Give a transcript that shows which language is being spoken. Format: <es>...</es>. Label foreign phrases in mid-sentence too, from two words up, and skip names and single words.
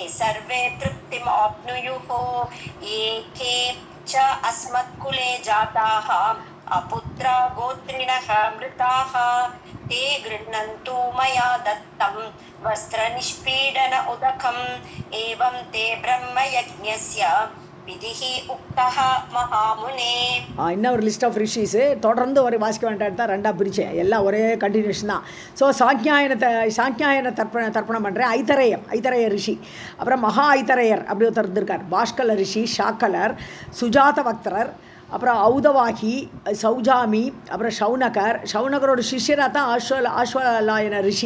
<sa>सर्वे तृप्तिम् आप्नुयुः ये के च अस्मत्कुले जाताः अपुत्रा गोत्रिणः मृताः ते गृह्णन्तु मया दत्तं वस्त्रनिष्पीडन उदकम् एवं ते ब्रह्मयज्ञस्य विधिः उक्तः महामुने.</sa> <ta>இன்னும் ஒரு</ta> <en>list of</en> <ta>ரிஷிஸு தொடர்ந்து ஒரு வாசிக்க வேண்டாம் தான் ரெண்டாக பிரித்தேன், எல்லாம் ஒரே கண்டினியூஷன் தான். ஸோ சாங்கியாயன தர்ப்பணம் பண்ணுறேன். ஐத்தரேய ரிஷி, அப்புறம் மகா ஐத்தரேயர் அப்படி ஒருத்தர் இருந்திருக்கார். பாஷ்கல ரிஷி, ஷாக்கலர், சுஜாத பக்தரர், அப்புறம் ஔதவாகி, சௌஜாமி, அப்புறம் ஷவுனகரோட சிஷ்யராக தான் ஆஸ்வலாயன ரிஷி.</ta>